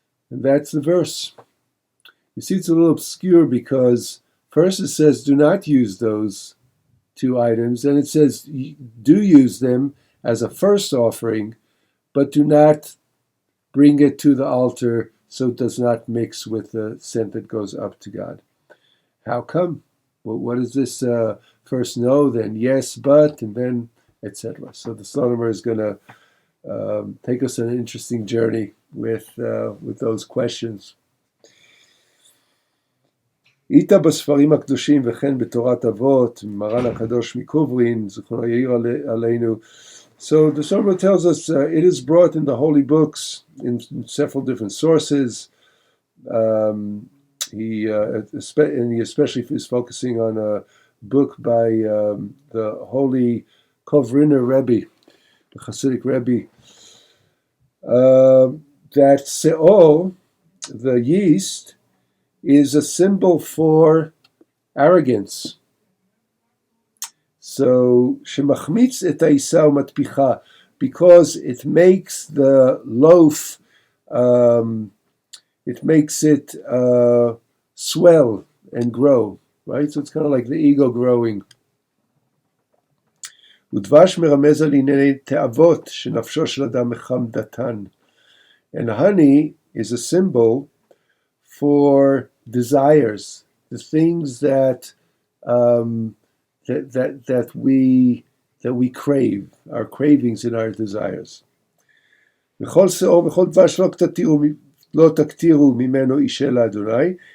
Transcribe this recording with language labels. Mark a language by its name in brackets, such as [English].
[English] And that's the verse. You see, it's a little obscure because first it says do not use those two items, and it says do use them as a first offering, but do not bring it to the altar so it does not mix with the scent that goes up to God. How come? Well, what does this first no, then yes, but, and then etc. So the Slonimer is going to take us on an interesting journey with those questions. [Hebrew] איתה בספרים הקדושים וכן בתורת אבות, מרן הקדוש מקוברין, זכרונו יאיר עלינו. [English] So the Slonimer tells us it is brought in the holy books in several different sources. He especially is focusing on a book by the holy Kovriner Rebbe, the Hasidic Rebbe, that se'ol, the yeast, is a symbol for arrogance. So, [Hebrew] shemachmitz et ha'isa u'matpicha, [English] because it makes the loaf, it makes it swell and grow, right? So it's kind of like the ego growing. [Hebrew] ודבש מרמז על ענייני תאוות שנפשו של אדם מחמדתן. [English] And honey is a symbol for desires, the things that we crave, our cravings and our desires. [Hebrew] וכל שאור וכל דבש לא תקטירו ממנו אישה לאדוני.